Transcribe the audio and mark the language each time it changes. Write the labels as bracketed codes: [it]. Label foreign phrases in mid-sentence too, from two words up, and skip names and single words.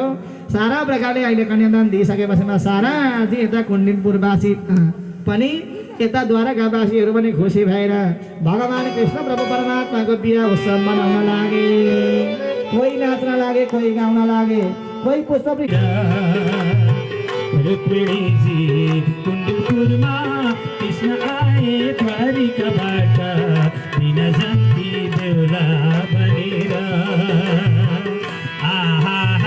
[ne] सारा प्रकारले अहिले कन्यादान दिइसकेपछिमा सारा चाहिँ यता कुण्डिनपुरवासी पनि यता द्वारकावासीहरू पनि खुसी भएर भगवान कृष्ण प्रभु परमात्माको बिहा उत्सव मनाउन लागे। कोही नाच्न लागे, कोही गाउन लागे, कोही पुष्प कुण्डिनपुरमा कृष्ण आए द्वारिकाबाट बिना जन्ती बेहुला बनेर। आहा